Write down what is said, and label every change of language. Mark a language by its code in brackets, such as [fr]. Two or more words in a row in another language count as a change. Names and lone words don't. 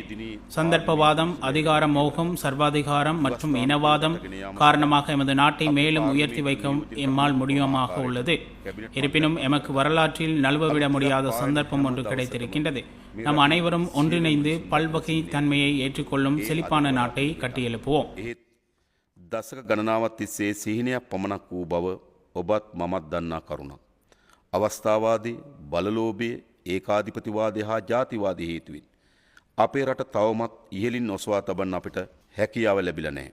[ta] சந்தர்ப்பவாதம், அதிகார மோகம், சர்வாதிகாரம் மற்றும் இனவாதம் காரணமாக எமது நாட்டை மேலும் உயர்த்தி வைக்க எம்மால் முடியுமாக உள்ளது. இருப்பினும் எமக்கு வரலாற்றில் நழுவவிட முடியாத சந்தர்ப்பம் ஒன்று கிடைத்திருக்கின்றது. நம் அனைவரும் ஒன்றிணைந்து பல்வகை தன்மையை ஏற்றுக்கொள்ளும் செழிப்பான நாட்டை கட்டியெழுப்புவோம். [si] දසක ගණනාවත් තිස්සේ සිහිනයක් පමණක් වූ බව ඔබත් මමත් දන්නා කරුණක්. අවස්ථාවාදී බලලෝභය ඒකාධිපතිවාදය හා ජාතිවාදී හේතුවෙන් අපේ රට තවමත් ඉහළින් ඔසවා තබන්න අපිට හැකියාව ලැබිලා නැහැ.